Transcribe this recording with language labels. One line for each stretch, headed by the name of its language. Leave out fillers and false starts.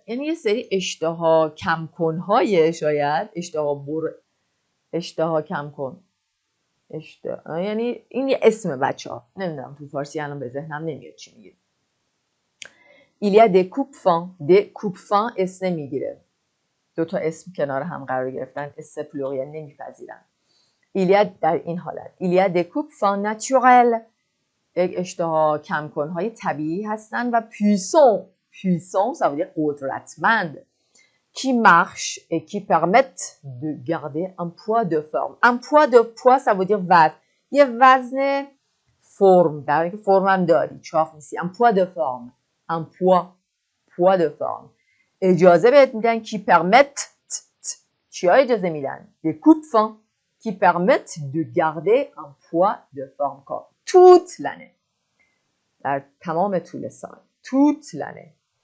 Persian: یعنی یه سری اشتها کم کن‌های شاید اشتها کم کن یعنی این یه اسم بچه‌ها نمیدونم تو فارسی الان به ذهنم نمیاد چی میگه.
French: Il y a des coupes-fins
Persian: اسم نمیگیره. دو تا اسم کنار هم قرار گرفتن اسم پلوریل نمیپذیرن.
French: Il y a
Persian: در این حالت
French: il y a des coupes-fins naturels
Persian: یک اشتها کم کن‌های طبیعی هستن
French: و puissant ça veut dire
Persian: قدرتمند
French: qui marchent et qui permettent de garder un poids de forme. Un poids de poids ça veut dire
Persian: وزن. یه وزن فرم در حالی که فرم هم داری چاق نیستی.
French: Un poids de forme. Un poids de forme.
Persian: اجازه بهت میدن
French: qui permettent
Persian: چیا اجازه میدن؟
French: Des coupes-fins qui permettent de garder un poids de forme toute l'année.
Persian: در تمام طول سال.
French: toute l'année.